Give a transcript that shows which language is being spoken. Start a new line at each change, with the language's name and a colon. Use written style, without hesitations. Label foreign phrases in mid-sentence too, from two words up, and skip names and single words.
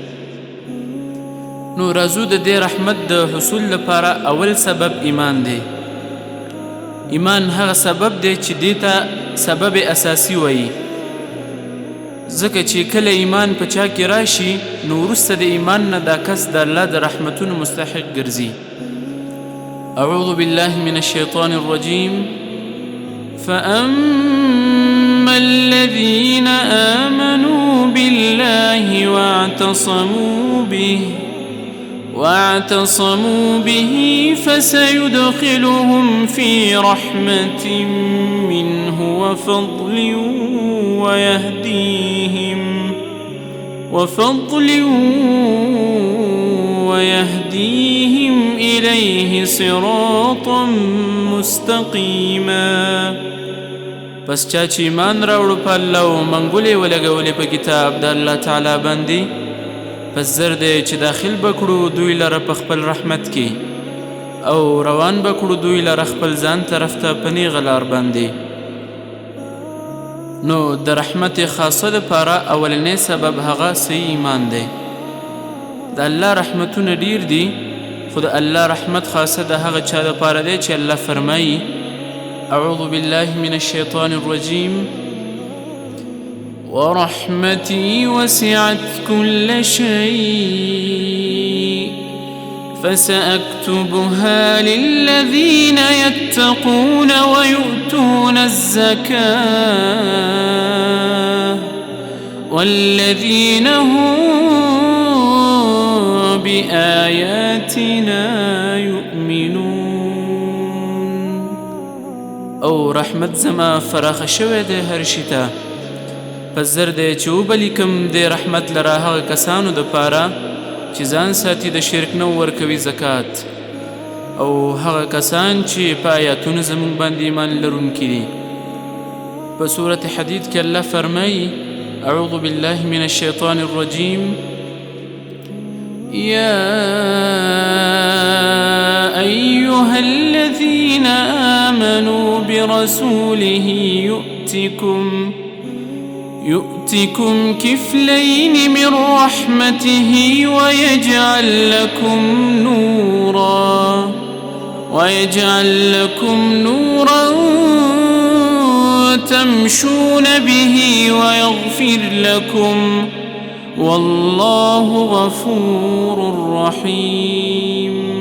Pashto: نو راځو د دې رحمت د حصول لپاره اول سبب ایمان دی. ایمان هغه سبب دی چې دیتا سبب اساسی وایي، ځکه چې کله ایمان په چا کې راشي نو وروسته د ایمان نه دا کس د الله د رحمتونو مستحق ګرځي.
Arabic: اعوذ بالله من الشیطان الرجیم. فأما الذين آمنوا بالله واعتصموا به فسيدخلهم في رحمة منه وفضل ويهديهم إليه صراطا مستقيما.
Pashto: پس چا چې ایمان راوړو په الله او منګولې ولګولې په کتاب د الله تعالی باندې، پس زر دی چې داخل بکړو دوی لره په خپل رحمت کې او روان بکړو دوی لره خپل ځان طرف ته په نیغه لار باندې. نو د رحمت خاصه لپاره اولنی سبب هغه صحیح ایمان دی. د الله رحمتونه ډیر دي، خو د الله رحمت خاصه د هغه چا لپاره دی چې الله فرمایي
Arabic: اعوذ بالله من الشیطان الرجیم. ورحمتي وسعت كل شيء فسأكتبها للذين يتقون ويؤتون الزكاة والذين هم بآياتنا يؤمنون.
Pashto: او رحمت زما فراخ شوه ده هر شتا، پس زر دی چې وبلیکم د رحمت لره هغه کسانو دپاره چې ځان ساتي د شرک نه ورکوي زکات، او هغه کسان چې په آیاتونو زموږ باندې ایمان لرونکي دي. په سورة حدید کې الله فرمایي
Arabic: اعوذ بالله من الشیطان الرجیم. یا أيها الذين آمنوا برسوله يؤتكم كفلين من رحمته ويجعل لكم نورا تمشون به ويغفر لكم والله غفور رحيم.